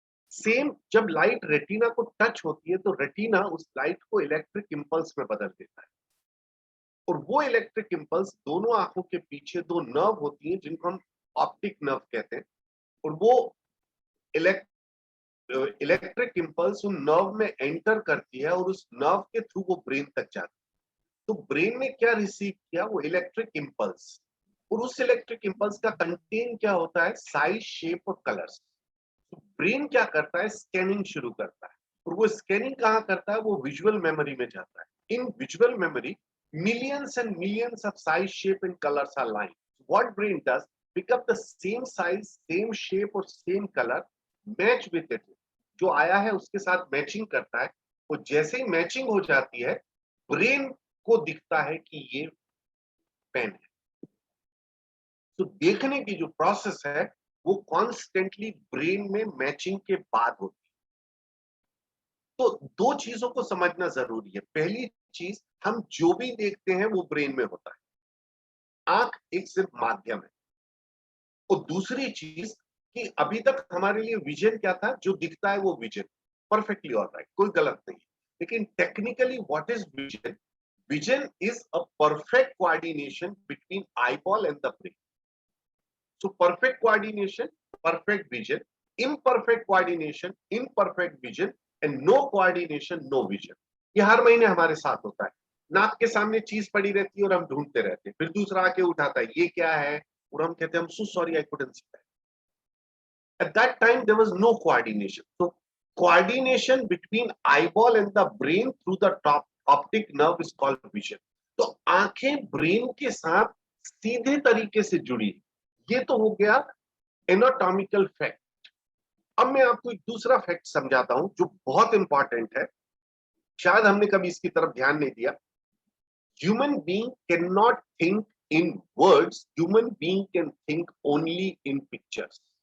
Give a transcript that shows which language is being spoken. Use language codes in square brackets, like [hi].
[hi] Same जब light retina को touch होती है तो रेटिना उस लाइट को इलेक्ट्रिक इम्पल्स में बदल देता है और वो इलेक्ट्रिक इम्पल्स दोनों आंखों के पीछे 2 नर्व होती हैं जिनको हम ऑप्टिक नर्व कहते हैं और वो इलेक्ट्रिक इम्पल्स उन नर्व में एंटर करती है और उस नर्व के थ्रू वो ब्रेन तक जाती है। तो ब्रेन ने क्या रिसीव किया, वो इलेक्ट्रिक इम्पल्स, और उस इलेक्ट्रिक इम्पल्स का कंटेन क्या होता है, साइज, शेप और कलर्स। तो ब्रेन क्या करता है, स्कैनिंग शुरू करता है और वो स्कैनिंग कहाँ करता है, वो विजुअल मेमोरी में जाता है। [en] In visual memory millions and millions of size, shape and colors are lying. What brain does, pick up the same size, same shape और same color, match with it, [hi] जो आया है उसके साथ मैचिंग करता है। और जैसे ही मैचिंग हो जाती है, ब्रेन को दिखता है कि ये पेन है। तो देखने की जो प्रोसेस है वो कॉन्स्टेंटली ब्रेन में मैचिंग के बाद होती है। तो 2 चीजों को समझना जरूरी है। पहली चीज, हम जो भी देखते हैं वो ब्रेन में होता है, आंख एक सिर्फ माध्यम है। और दूसरी चीज कि अभी तक हमारे लिए विजन क्या था, जो दिखता है वो विजन, परफेक्टली ऑलराइट, कोई गलत नहीं है। [en] लेकिन technically what is vision? Vision is a perfect coordination between eyeball and the brain. So perfect coordination, perfect vision, imperfect coordination, imperfect vision, and no coordination, no vision. [hi] ये हर महीने हमारे साथ होता है। नाक के सामने चीज पड़ी रहती है और हम ढूंढते रहते हैं, फिर दूसरा आके उठाता है, ये क्या है, और हम कहते हैं, [en] So sorry, I couldn't see that. At that time, there was no coordination. So, coordination between eyeball and the brain through the top optic nerve is called vision. [hi] तो आंखें ब्रेन के साथ सीधे तरीके से जुड़ी। ये तो हो गया एनाटॉमिकल फैक्ट। अब मैं आपको एक दूसरा फैक्ट समझाता हूं जो बहुत इंपॉर्टेंट है। शायद हमने कभी इसकी तरफ ध्यान नहीं दिया। [en] Human being can not think in words, human being can think only in pictures.